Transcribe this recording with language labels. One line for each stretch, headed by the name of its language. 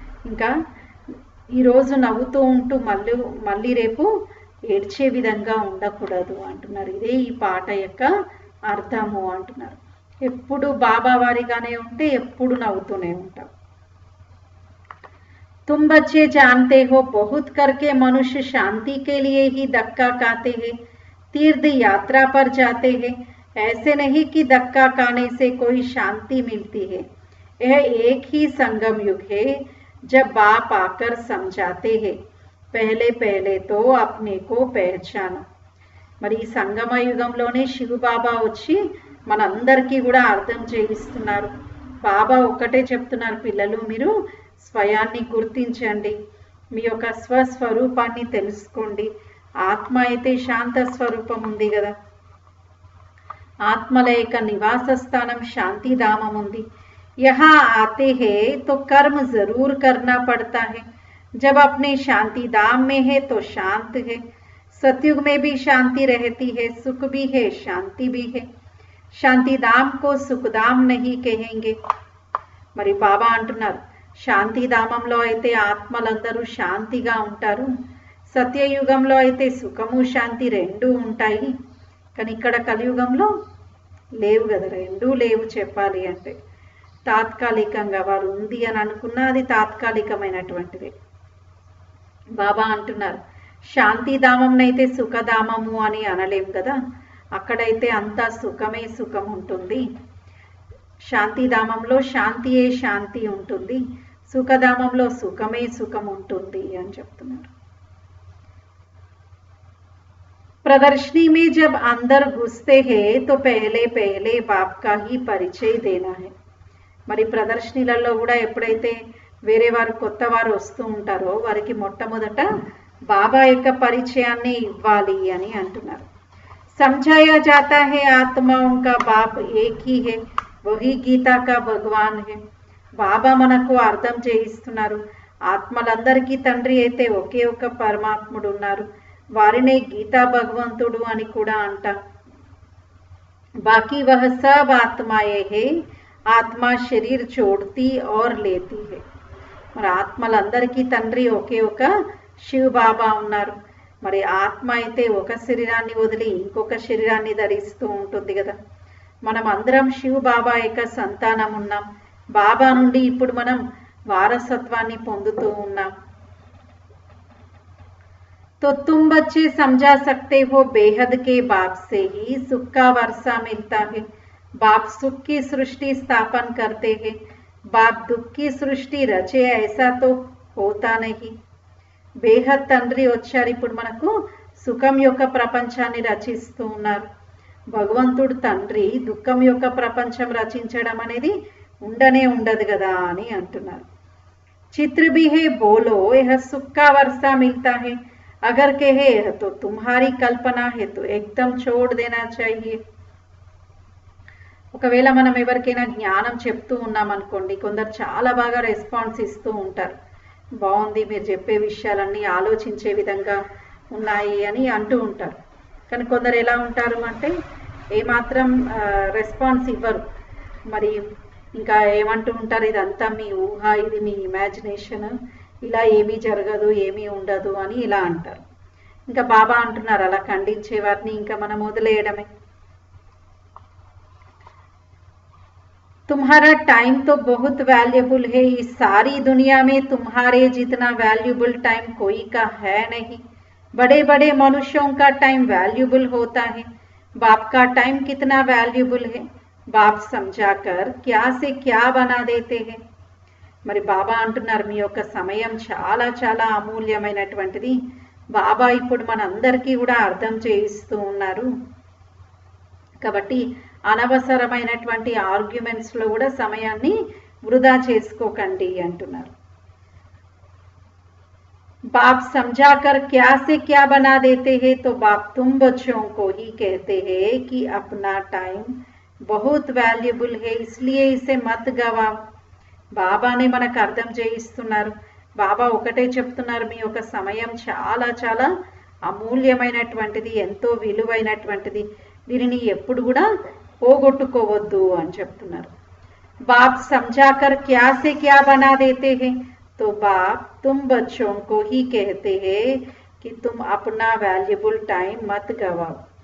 Telugu: ఇంకా ఈరోజు నవ్వుతూ ఉంటూ మళ్ళీ రేపు ఏడ్చే విధంగా ఉండకూడదు అంటున్నారు. ఇదే ఈ పాట యొక్క అర్థము అంటున్నారు. ఎప్పుడు బాబా వారిగానే ఉంటే ఎప్పుడు నవ్వుతూనే ఉంటాం.
Hindi: तुम बच्चे जानते हो बहुत करके मनुष्य शांति के लिए ही धक्का खाते हैं, तीर्थ यात्रा पर जाते हैं. ऐसे नहीं कि धक्का खाने से कोई शांति मिलती है. यह एक ही संगम युग है जब बाप आकर समझाते हैं, पहले पहले तो अपने को पहचानो.
Telugu: మరి ఈ సంగమ యుగంలోనే శివబాబా వచ్చి మనందరికీ కూడా అర్థం చేయిస్తున్నారు. బాబా ఒక్కటే చెప్తున్నారు, పిల్లలు మీరు స్వయాన్ని గుర్తించండి, మీ యొక్క స్వస్వరూపాన్ని తెలుసుకోండి. ఆత్మ అయితే శాంత స్వరూపం ఉంది కదా, ఆత్మల యొక్క నివాస స్థానం శాంతిధామం ఉంది.
Hindi: యహా ఆతే హే తో కర్మ జరూర్ కర్నా పడతా హే. जब अपने शांति धाम में है तो शांत है. सतयुग में भी शांति रहती है, सुख भी है, शांति भी है. शांति धाम को सुखधाम नहीं कहेंगे.
Telugu: మరి బాబా అంటున్నారు, శాంతిధామంలో అయితే ఆత్మలందరూ శాంతిగా ఉంటారు, సత్యయుగంలో అయితే సుఖము శాంతి రెండూ ఉంటాయి. కానీ ఇక్కడ కలియుగంలో లేవు కదా, రెండూ లేవు. చెప్పాలి అంటే తాత్కాలికంగా వారు ఉంది అని అనుకున్నా అది తాత్కాలికమైనటువంటిది. బాబా అంటున్నారు, శాంతిధామంనైతే సుఖధామము అని అనలేం కదా, అక్కడైతే అంతా సుఖమే సుఖం ఉంటుంది. శాంతిధామంలో శాంతియే శాంతి ఉంటుంది, సుఖధామంలో సుఖమే సుఖం ఉంటుంది అని చెప్తున్నారు.
Hindi: प्रदर्शनी में जब अंदर घुसते हैं तो पहले पहले बाप का ही परिचय देना है.
Telugu: మరి ప్రదర్శనలలో కూడా ఎప్పుడైతే వేరే వారు కొత్త వారు వస్తూ ఉంటారో వారికి మొట్టమొదట బాబా యొక్క పరిచయాన్ని ఇవ్వాలి అని అంటున్నారు.
Hindi: समझाया जाता है आत्माओं का बाप एक ही है, वही गीता का भगवान है.
Telugu: బాబా మనకు అర్థం చేయిస్తున్నారు, ఆత్మలందరికీ తండ్రి అయితే ఒకే ఒక పరమాత్ముడు ఉన్నారు, వారినే గీతా భగవంతుడు అని కూడా అంటాం.
Hindi: బాకీ వహ సబ్ ఆత్మాయే హే, ఆత్మ శరీర్ చోడ్తీ ఔర్ లేతీ హే.
Telugu: మరి ఆత్మలందరికీ తండ్రి ఒకే ఒక శివ బాబా ఉన్నారు. మరి ఆత్మ అయితే ఒక శరీరాన్ని వదిలి ఇంకొక శరీరాన్ని ధరిస్తూ ఉంటుంది కదా. మనం అందరం శివ బాబా యొక్క సంతానం ఉన్నాం. బాబా నుండి ఇప్పుడు మనం వారసత్వాన్ని పొందుతూ ఉన్నాం.
Hindi: तो तुम बच्चे समझा सकते हो बेहद के बाप से ही सुख का वर्षा मिलता है. बाप सुख की सृष्टि स्थापन करते हैं, बाप दुख की सृष्टि रचे ऐसा तो होता नहीं.
Telugu: బేహద్ తండ్రి వచ్చారు, ఇప్పుడు మనకు సుఖం యొక్క ప్రపంచాన్ని రచిస్తూ ఉన్నారు. భగవంతుడు తండ్రి దుఃఖం యొక్క ప్రపంచం రచించడం అనేది ఉండనే ఉండదు కదా అని అంటున్నారు.
Hindi: चित्र भी है बोलो यह सुख का वर्षा मिलता है, अगर कहे तो तुम्हारी कल्पना है तो एकदम छोड़ देना चाहिए.
Telugu: ఒకవేళ మనం ఎవరికైనా జ్ఞానం చెప్తూ ఉన్నాం అనుకోండి, కొందరు చాలా బాగా రెస్పాన్స్ ఇస్తూ ఉంటారు, బాగుంది మీరు చెప్పే విషయాలన్నీ ఆలోచించే విధంగా ఉన్నాయి అని అంటూ ఉంటారు. కానీ కొందరు ఎలా ఉంటారు అంటే ఏమాత్రం రెస్పాన్స్ ఇవ్వరు. మరి ఇంకా ఏమంటూ ఉంటారు, ఇదంతా మీ ఊహ, ఇది మీ ఇమాజినేషన్, ఇలా ఏమీ జరగదు, ఏమీ ఉండదు అని ఇలా అంటారు. ఇంకా బాబా అంటున్నారు అలా ఖండించే వారిని ఇంకా మనం వదిలేయడమే.
Hindi: तुम्हारा टाइम तो बहुत वैल्यूबल है, इस सारी दुनिया में तुम्हारे जितना वैल्यूबल टाइम कोई का है नहीं. बड़े बड़े मनुष्यों का टाइम वैल्यूबल होता है, बाप का टाइम कितना वैल्यूबल है, बाप समझाकर क्या से क्या बना देते हैं.
Telugu: మరి బాబా అంటున్నారు మీ యొక్క సమయం చాలా చాలా అమూల్యమైనటువంటిది, బాబా ఇప్పుడు మనందరికీ కూడా అర్థం చేయిస్తూ ఉన్నారు. కాబట్టి అనవసరమైనటువంటి ఆర్గ్యుమెంట్స్లో కూడా సమయాన్ని వృధా చేసుకోకండి అంటున్నారు.
Hindi: बाप समझाकर क्या से क्या बना देते हैं, तो बाप तुम बच्चों को ही कहते हैं कि अपना टाइम बहुत वैल्यूबल है, इसलिए इसे मत गवाओ.
Telugu: బాబానే మనకు అర్థం చేయిస్తున్నారు. బాబా ఒకటే చెప్తున్నారు, మీ యొక్క సమయం చాలా చాలా అమూల్యమైనటువంటిది, ఎంతో విలువైనటువంటిది, దీనిని ఎప్పుడు కూడా పోగొట్టుకోవద్దు అని చెప్తున్నారు.
Hindi: బాప్ సమझाकर क्या से क्या बना देते हैं, तो बाप तुम बच्चों को ही कहते हैं कि तुम अपना वैल्यूबल टाइम मत गवाओ.